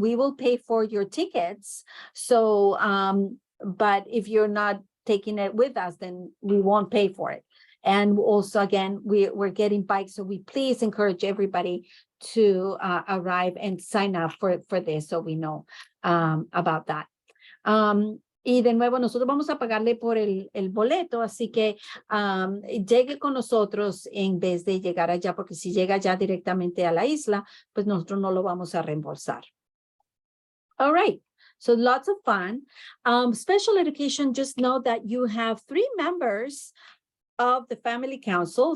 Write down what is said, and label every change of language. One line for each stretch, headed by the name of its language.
English: We will pay for your tickets. So, but if you're not taking it with us, then we won't pay for it. And also, again, we're getting bikes, so we please encourage everybody to arrive and sign up for this, so we know about that.
Spanish: Y de nuevo, nosotros vamos a pagarle por el boleto, así que llegue con nosotros en vez de llegar allá, porque si llega ya directamente a la isla, pues nosotros no lo vamos a reembolsar.
English: All right. So lots of fun. Special education, just know that you have 3 members of the family council.